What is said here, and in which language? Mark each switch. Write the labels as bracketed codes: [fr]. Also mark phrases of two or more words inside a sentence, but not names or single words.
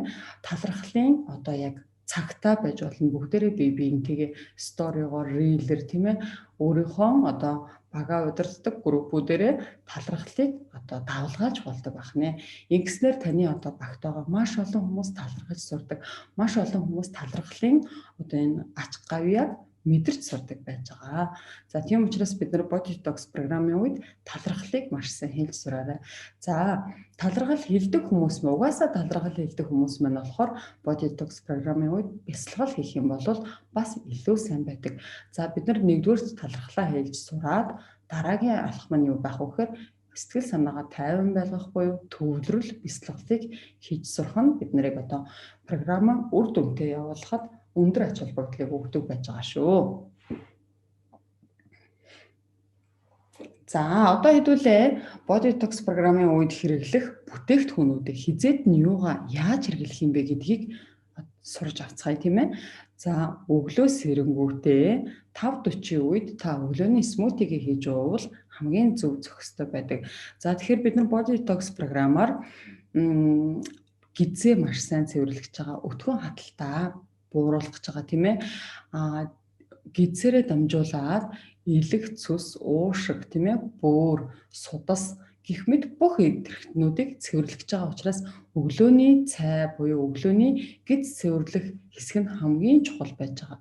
[mn] Талархлын одоо яг цагтаа байж болно бүгдээрээ биеийнхээ сторигоор рилэр тийм ээ өөрийнхөө одоо бага удирддаг группүүдээрээ талархлыг одоо давлгааж болдог байх нэ. Ингэснээр таны одоо багт байгаа маш олон хүмүүс талархаж сурдаг. Маш олон хүмүүс талархлын одоо энэ ач гавьяаг мэдэрч сурдаг байж байгаа. За тийм учраас бид нар [en] body detox [mn] програмын үед талархлыг маш сайн хэлж сураарай. За талархал хэлдэг хүмүүс мө угаасаа талархал хэлдэг хүмүүс маань болохоор [en] body detox [mn] програмын үед бясалгал хийх юм бол бас илүү сайн байдаг. За бид нар нэгдүгээр талархлаа хэлж сураад дараагийн алхам нь юу байх вэ гэхээр сэтгэл санаагаа тайван байлгах буюу төвлөрөл бясалгалыг хийж сурах нь бид нарыг одоо програмаа үр дүнтэй явуулахад өндөр ач холбогдлыг өгдөг байж байгаа шүү. За одоо хэдүүлээ [en] body detox [mn] програмын үед хэрэглэх бүтээгдэхүүнүүдийг хизээд нь юугаа яаж хэрэглэх юм бэ гэдгийг сурж авцгаая тийм ээ. За өглөө сэрэнгүүтээ 5:40 үед та өглөөний смутигээ хийж уувал хамгийн зөв зохистой байдаг. За тэгэхээр бид нар [en] body detox [mn] програмаар гизээ маш сайн цэвэрлэж байгаа, өтгөн хаталтаа бууруулах гэж байгаа тийм ээ. Гизээрээ дамжуулаад илэг, цус, уушиг тийм ээ, бөөр, судас гэх мэт бүх эрхтнүүдийг цэвэрлэж байгаа учраас өглөөний цай буюу өглөөний гиз цэвэрлэх хэсэг нь хамгийн чухал байж байгаа.